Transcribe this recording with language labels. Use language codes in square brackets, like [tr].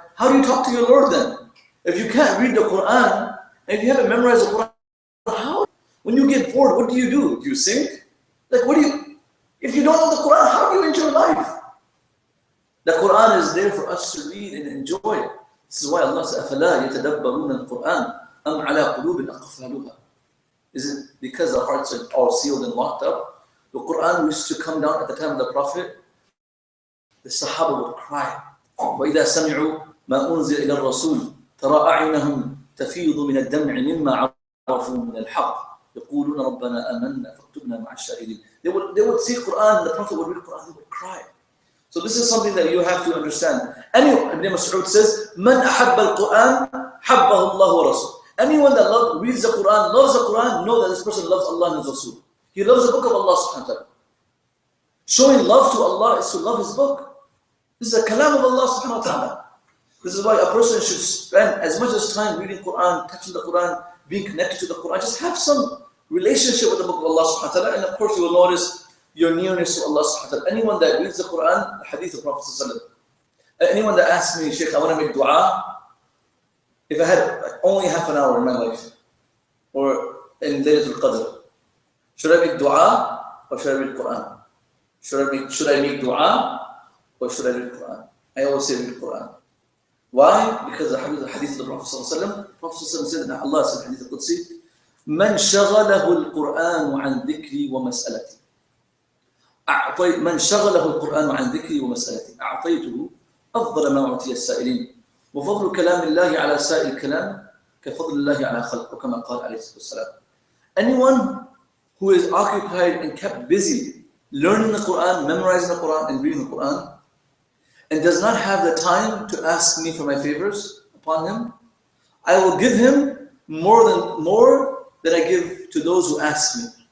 [en] How do you talk to your Lord then? If you can't read the Quran, and if you haven't memorized the Quran, how? When you get bored, what do? Do you sing? Like, if you don't know the Quran, how do you enjoy life? The Quran is there for us to read and enjoy. This is why Allah says, [ar] أَفَلَا يَتَدَبَّرُونَ الْقُرْآنَ أَمْ عَلَىٰ قُلُوبٍ أَقْفَالُهَا. [en] Is it because the hearts are all sealed and locked up? The Quran used to come down at the time of the Prophet. The Sahaba would cry. [ar] وَإِذَا سَمِعُوا مَا أُنزِلَ إِلَى الرَّسُولِ تَرَى أَعْيُنَهُمْ تَفِيضُ مِنَ الدَّمْعِ مِمَّا عَرَفُوا مِنَ الْحَقِّ يَقُولُونَ رَبَّنَا آمَنَّا فَاكْتُبْنَا مَعَ الشَّاهِدِينَ. [en] They would see Quran, the Prophet would read Quran, they would cry. So this is something that you have to understand. Ibn Mas'ud says, [ar] مَنْ أَحَبَّ الْقُرْآنَ حَبَّهُ اللَّهُ وَرَسُولُهُ. [en] Anyone that reads the Quran, loves the Quran, know that this person loves Allah and His Rasul. He loves the book of Allah subhanahu wa ta'ala. Showing love to Allah is to love His book. This is a kalam of Allah subhanahu wa ta'ala. This is why a person should spend as much as time reading Quran, touching the Quran, being connected to the Quran. Just have some relationship with the book of Allah subhanahu wa ta'ala, and of course you will notice your nearness to Allah subhanahu wa ta'ala. Anyone that reads the Quran, the hadith of Prophet sallallahu alaihi wasallam. Anyone that asks me, Shaykh, I want to make dua. If I had only half an hour in my life, or in Laylatul Qadr, should I make dua or should I read Quran? Should I make dua or should I read Quran? I always say read Quran. Why? Because the hadith of the Prophet sallallahu alaihi wasallam, Prophet said that Allah said in Hadith al-Qudsi, [ar] من شغله القرآن عن ذكري ومسألتي. من شغله القرآن عن ذكري ومسألتي أعطيته أفضل ما أعطي السائلين وفضل كلام الله على سائر الكلام كفضل الله على خلقه كما قال عليه الصلاة والسلام. [en] Anyone who is occupied and kept busy learning the Quran, memorizing the Quran and reading the Quran, and does not have the time to ask me for my favors upon him, I will give him more than I give to those who ask me.